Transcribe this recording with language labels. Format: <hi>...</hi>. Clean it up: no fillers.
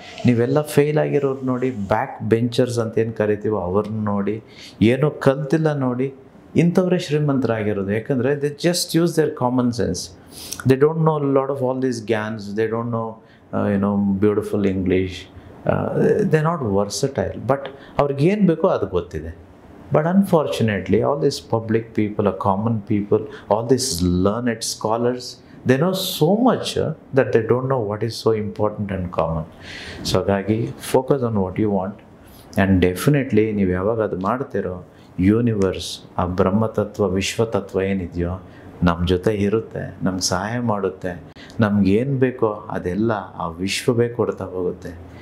<kn>ನೀವೆಲ್ಲ ಫೇಲ್ ಆಗಿರೋರು ನೋಡಿ, ಬ್ಯಾಕ್ ಬೆಂಚರ್ಸ್ ಅಂತ ಏನು ಕರಿತೀವೋ ಅವ್ರನ್ನ ನೋಡಿ, ಏನೋ ಕಲ್ತಿಲ್ಲ ನೋಡಿ, ಇಂಥವರೇ ಶ್ರೀಮಂತರಾಗಿರೋದು. ಯಾಕಂದರೆ</kn> <en>They just use their common sense. They don't know lot of all these gyans, they don't know beautiful English, they not versatile, but</en> <kn>ಅವ್ರಿಗೇನು ಬೇಕೋ ಅದು ಗೊತ್ತಿದೆ.</kn> <en>But unfortunately, all these public people, common people, all these learned scholars, they know so much that they don't know what is so important and common.</en> <kn>So ಹಾಗಾಗಿ</kn> <en>focus on what you want, and definitely</en> <kn>ನೀವು ಯಾವಾಗ ಅದು ಮಾಡ್ತೀರೋ universe, ಆ ಬ್ರಹ್ಮತತ್ವ, ವಿಶ್ವತತ್ವ ಏನಿದೆಯೋ ನಮ್ಮ ಜೊತೆ ಇರುತ್ತೆ, ನಮ್ಗೆ ಸಹಾಯ ಮಾಡುತ್ತೆ. ನಮ್ಗೇನು ಬೇಕೋ ಅದೆಲ್ಲ ಆ ವಿಶ್ವವೇ ಕೊಡ್ತಾ ಹೋಗುತ್ತೆ.</kn>